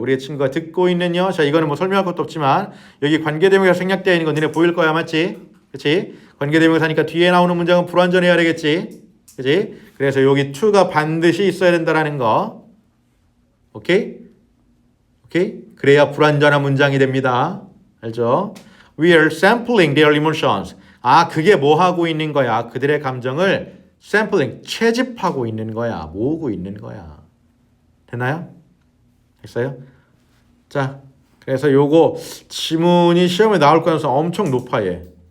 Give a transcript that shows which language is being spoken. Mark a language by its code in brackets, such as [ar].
[ko] 우리의 친구가 듣고 있는요. 자, 이거는 뭐 설명할 것도 없지만 여기 관계대명사 생략되어 있는 거 너네 보일 거야, 맞지? 그렇지? 관계대명사니까 뒤에 나오는 문장은 불완전해야 되겠지? 그렇지? 그래서 여기 to가 반드시 있어야 된다라는 거. 오케이? 오케이? 그래야 불완전한 문장이 됩니다. 알죠? [en] We are sampling their emotions. [ko] 아, 그게 뭐 하고 있는 거야? 그들의 감정을 [en] sampling, [ko] 채집하고 있는 거야. 모으고 있는 거야. 됐나요? 됐어요? 자, 그래서 요거 지문이 시험에 나올 가능성 엄청 높아 얘.